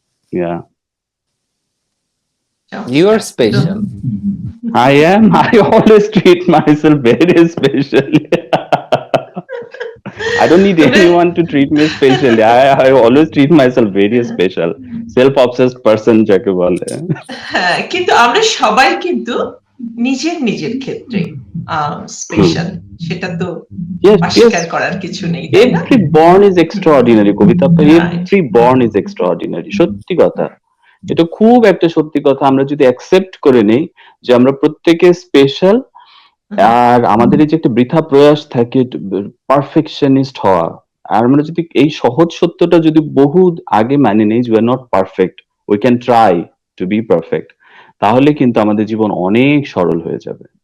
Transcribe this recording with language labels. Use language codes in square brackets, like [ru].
[en] Yeah. You are special. I am. I always treat myself very special. I don't need anyone to treat me specially. I always treat myself very special. Self-obsessed person [bn] যাকে বলে। হ্যাঁ, কিন্তু আমরা সবাই কিন্তু নিজের নিজের ক্ষেত্রে স্পেশাল, সেটা তো [en] Yes, [bn] অস্বীকার [en] yes. [bn] করার কিছু নেই, তাই না? [en] Every born is extraordinary, Kabita আপা। Right. Every born is extraordinary. [bn] সত্যি কথা। এটা খুব একটা সত্যি কথা। আমরা যদি অ্যাকসেপ্ট করে নেই যে আমরা প্রত্যেকে স্পেশাল, আর আমাদের এই যে একটা বৃথা প্রয়াস থাকে পারফেকশনিস্ট হওয়া, আর আমরা যদি এই সহজ সত্যটা যদি বহু আগে মানে নেই যে [en] we are not perfect, we can try to be perfect, [bn] তাহলে কিন্তু আমাদের জীবন অনেক সরল হয়ে যাবে।